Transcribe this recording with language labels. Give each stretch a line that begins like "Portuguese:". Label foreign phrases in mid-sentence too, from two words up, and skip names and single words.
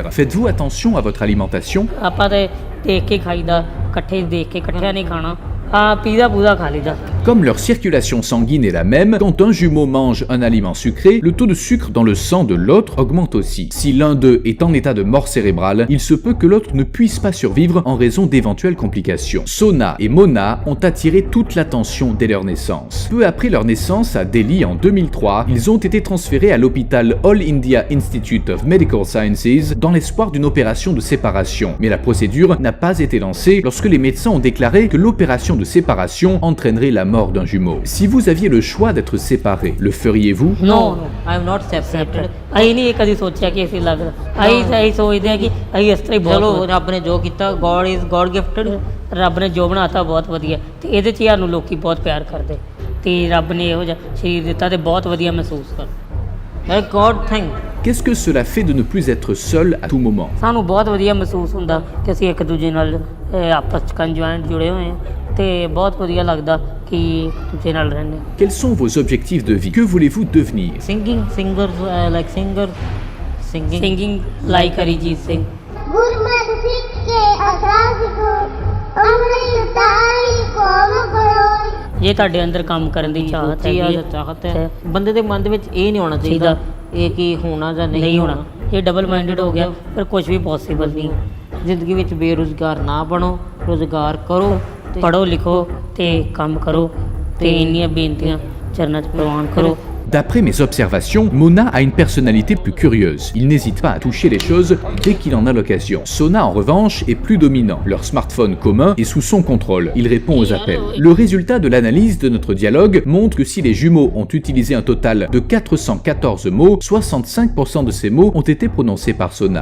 French: Faites-vous attention à votre alimentation?
Punjabi: ਆਪਾਂ ਤੇ ਦੇਖ ਕੇ ਖਾਈਦਾ, ਇਕੱਠੇ ਦੇਖ ਕੇ ਇਕੱਠਿਆਂ ਨਹੀਂ ਖਾਣਾ। ਹਾਂ, ਪੀਜ਼ਾ ਪੂਜ਼ਾ ਖਾ ਲਈਦਾ।
French: Comme leur circulation sanguine est la même, quand un jumeau mange un aliment sucré, le taux de sucre dans le sang de l'autre augmente aussi. Si l'un d'eux est en état de mort cérébrale, il se peut que l'autre ne puisse pas survivre en raison d'éventuelles complications. Sona et Mona ont attiré toute l'attention dès leur naissance. Peu après leur naissance à Delhi en 2003, ils ont été transférés à l'hôpital All India Institute of Medical Sciences dans l'espoir d'une opération de séparation. Mais la procédure n'a pas été lancée lorsque les médecins ont déclaré que l'opération de séparation entraînerait la mort d'un jumeau. Si vous aviez le choix d'être séparés, le feriez-vous?
English: No, I am not separated.
Punjabi: ਅਸੀਂ ਨਹੀਂ ਇਹ ਕਦੀ ਸੋਚਿਆ ਕਿ ਅਸੀਂ ਲੱਗ ਅਸੀਂ ਸੋਚਦੇ ਆ ਕਿ ਅਸੀਂ ਇਸ ਤਰ੍ਹਾਂ ਹੀ ਚਲੋ ਬਹੁਤ ਰੱਬ ਨੇ ਜੋ ਕੀਤਾ,
English: God is God gifted.
Punjabi: ਰੱਬ ਨੇ ਜੋ ਬਣਾਤਾ ਬਹੁਤ ਵਧੀਆ, ਤੇ ਇਹਦੇ 'ਚ ਹੀ ਸਾਨੂੰ ਲੋਕੀ ਬਹੁਤ ਪਿਆਰ ਕਰਦੇ, ਤੇ ਰੱਬ ਨੇ ਇਹੋ ਜਿਹਾ ਸਰੀਰ ਦਿੱਤਾ ਤੇ ਬਹੁਤ ਵਧੀਆ ਮਹਿਸੂਸ ਕਰ।
English: Like God thing.
French: Qu'est-ce que cela fait de ne plus être seul à tout moment?
Punjabi: ਸਾਨੂੰ ਬਹੁਤ ਵਧੀਆ ਮਹਿਸੂਸ ਹੁੰਦਾ ਕਿ ਅਸੀਂ ਇੱਕ ਦੂਜੇ ਨਾਲ ਆਪਸ 'ਚ ਕੰਜੁਆਇੰਟ ਜੁੜੇ ਹੋਏ ਹਾਂ, ਤੇ ਬਹੁਤ ਵਧੀਆ ਲੱਗਦਾ ਕਿ ਦੂਜੇ ਨਾਲ ਰਹਿੰਦੇ ਹਾਂ।
French: Quels sont vos objectifs de vie? Que voulez-vous devenir?
English: Singing, singers, like singer, singing. singing like Arijit Singh. गुरमत सिख के असास को अमृत तारी कौम करोई।
Punjabi: ਜੇ ਤੁਹਾਡੇ ਅੰਦਰ ਕੰਮ ਕਰਨ ਦੀ ਚਾਹਤ ਚਾਹਤ ਹੈਗੀ ਹੈ, ਚਾਹਤ ਹੈ। ਬੰਦੇ ਦੇ ਮਨ ਦੇ ਵਿੱਚ ਇਹ ਨਹੀਂ ਹੋਣਾ ਚਾਹੀਦਾ ਇਹ ਕਿ ਹੋਣਾ ਜਾਂ ਨਹੀਂ ਹੋਣਾ। ਇਹ
English: double minded
Punjabi: ਹੋ ਗਿਆ, ਫਿਰ ਕੁਝ ਵੀ ਪੋਸੀਬਲ ਨਹੀਂ। ਜ਼ਿੰਦਗੀ ਵਿੱਚ ਬੇਰੁਜ਼ਗਾਰ ਨਾ ਬਣੋ, ਰੁਜ਼ਗਾਰ ਕਰੋ, ਪੜ੍ਹੋ ਲਿਖੋ ਤੇ ਕੰਮ ਕਰੋ, ਤੇ ਇੰਨੀਆਂ ਬੇਨਤੀਆਂ ਚਰਨਾਂ 'ਚ ਪ੍ਰਵਾਨ ਕਰੋ।
French: D'après mes observations, Mona a une personnalité plus curieuse. Il n'hésite pas à toucher les choses dès qu'il en a l'occasion. Sona, en revanche, est plus dominant. Leur smartphone commun est sous son contrôle. Il répond aux appels. Le résultat de l'analyse de notre dialogue montre que si les jumeaux ont utilisé un total de 414 mots, 65% de ces mots ont été prononcés par Sona.